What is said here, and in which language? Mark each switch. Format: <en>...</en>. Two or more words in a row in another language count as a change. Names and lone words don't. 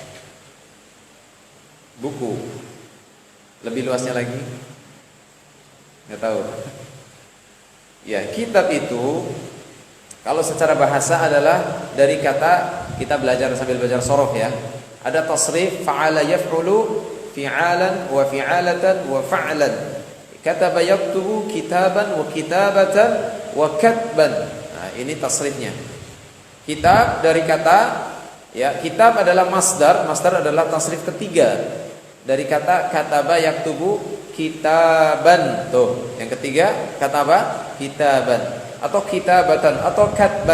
<id>Buku. Lebih luasnya lagi? Enggak tahu. Ya, kitab itu kalau secara bahasa adalah dari kata, kita belajar sambil belajar sorof ya. Ada tasrif</id> <ar>فعل يفعل فعالا وفعالة وفعلا. كتب يكتب كتابا وكتابة وكتبا.</ar> <id>Nah, ini tasrifnya. Kitab dari kata ya, kitab adalah masdar adalah tasrif ketiga dari kata</id> <ar>كتب يكتب كتابا.</ar> <id>Tuh, yang ketiga kata apa? Kitaban atau kitabatan atau katban.</id>